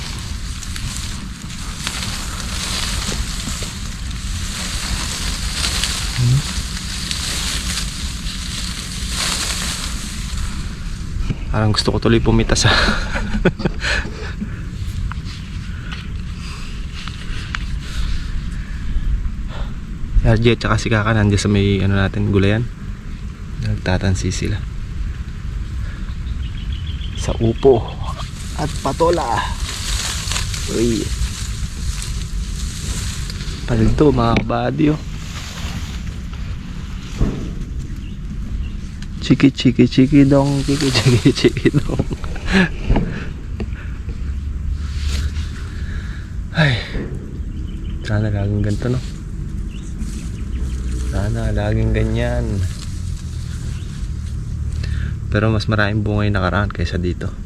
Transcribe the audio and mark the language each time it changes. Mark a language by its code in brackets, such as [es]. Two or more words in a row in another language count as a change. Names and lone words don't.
[tl] Parang gusto ko tuloy pumita sa RJ at saka si Kaka nandiyan sa may ano natin gulayan. Nagtatansi sila sa upo at patola. Uy, palito mga kabady oh. Chiki chiki chiki dong, chiki chiki chiki dong. Ay, sana laging ganito no. Sana laging ganyan. Pero mas maraming bunga yung nakaraan kaysa dito.